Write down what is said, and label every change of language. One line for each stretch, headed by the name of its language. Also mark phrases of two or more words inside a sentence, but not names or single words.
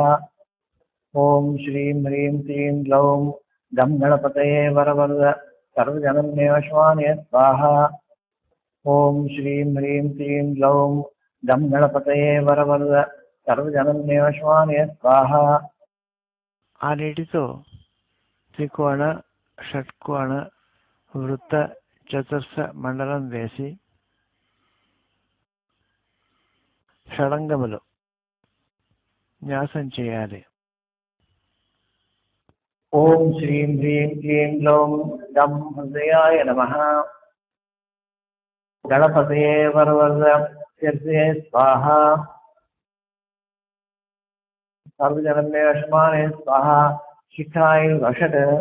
Sanskrit: ओम श्रीं ह्रीं क्लीं ग्लौं गं गणपतये वरवरद सर्वजनन्मेव श्वाने स्वाहा। ओम श्रीं ह्रीं क्लीं ग्लौं गं गणपतये वरवरद सर्वजनन्मेव श्वाने स्वाहा।
Telugu: ఆ నీటితో త్రికోణ షట్కోణ వృత్త చతుర్స మండలం వేసి షడంగములు న్యాసం చేయాలి.
Sanskrit: ॐ श्रीं ह्रीं क्लीं ग्लौं गं हृदयाय नमः। गणपतये वरवरदशीर्षे स्वाहा। सर्वजनमेवशमाने स्वाहा। शिखाय वषट्।